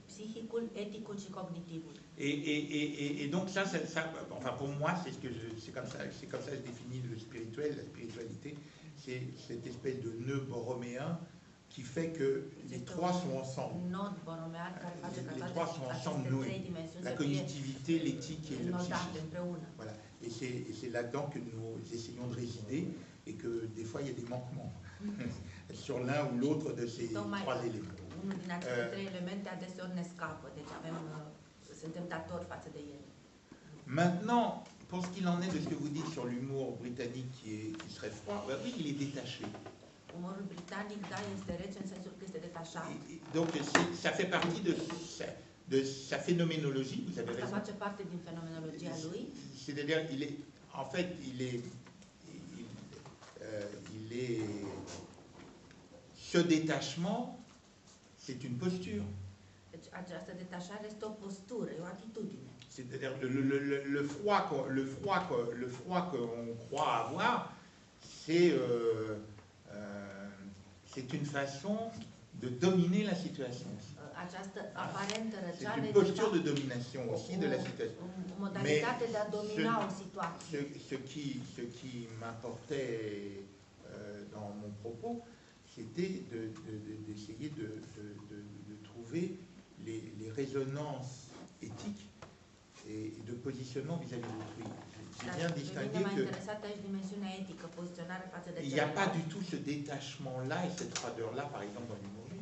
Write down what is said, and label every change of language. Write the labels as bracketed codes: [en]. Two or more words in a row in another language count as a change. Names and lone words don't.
[fr] Et donc ça, enfin pour moi, c'est comme ça que je définis le spirituel, la spiritualité, c'est cette espèce de nœud borroméen qui fait que les trois sont ensemble. Les trois sont ensemble noués. La cognitivité, l'éthique et le psychique. Voilà. Et c'est là-dedans que nous essayons de résider, et que des fois il y a des manquements sur l'un ou l'autre de ces trois éléments. [ro] Unul din aceste trei elemente adeseori ne scapă, deci suntem datori față de ele. [fr] Maintenant, pour ce qu'il en est de ce que vous dites sur l'humour britannique qui serait froid, ben oui, il est détaché. [ro] Umorul britanic, da, este rece în sensul că este detașat. [fr] Donc ça fait partie de sa phénoménologie, vous avez raison. Ça [ro] face parte din fenomenologia lui. [fr] C'est-à-dire, en fait, il est ce détachement, c'est une posture. [ro] Deci această detașare este o postură, e o atitudine. [fr] C'est-à-dire le froid qu'on croit avoir, c'est une façon de dominer la situation. [ro] Această aparentă [fr] C'est [ro] răceală [fr] une posture de domination aussi de la situation. [ro] o modalitate de a domina o situație. [fr] Ce qui m'importait dans mon propos, c'était d'essayer de trouver les résonances éthiques et de positionnement vis-à-vis d'autrui. J'ai bien distingué qu'il n'y a pas du tout ce détachement-là et cette froideur-là, par exemple, dans l'humour juif.